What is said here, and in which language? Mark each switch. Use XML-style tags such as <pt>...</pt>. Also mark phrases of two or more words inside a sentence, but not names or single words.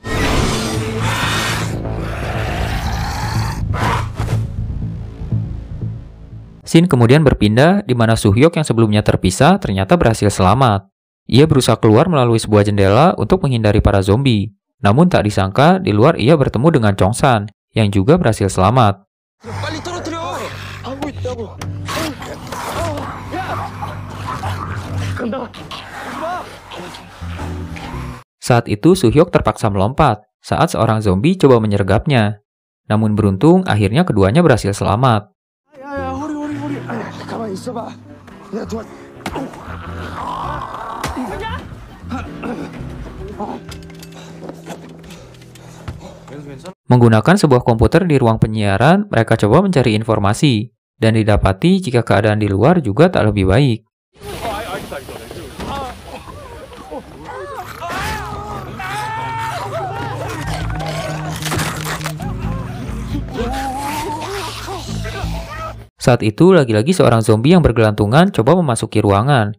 <id>Scene kemudian berpindah di mana Suhyok yang sebelumnya terpisah ternyata berhasil selamat. Ia berusaha keluar melalui sebuah jendela untuk menghindari para zombie. Namun tak disangka di luar ia bertemu dengan Chongsan yang juga berhasil selamat.</id> <ko>빨리 떨어뜨려. 하고 있다고.</ko> <id>Saat itu Suhyok terpaksa melompat saat seorang zombie coba menyergapnya. Namun beruntung akhirnya keduanya berhasil selamat.</id> <ko>야야 허리. 가만히 있어봐. 내가 도와.</ko> <id>Menggunakan sebuah komputer di ruang penyiaran, mereka coba mencari informasi. Dan didapati jika keadaan di luar juga tak lebih baik. Saat itu, lagi-lagi seorang zombie yang bergelantungan coba memasuki ruangan.</id>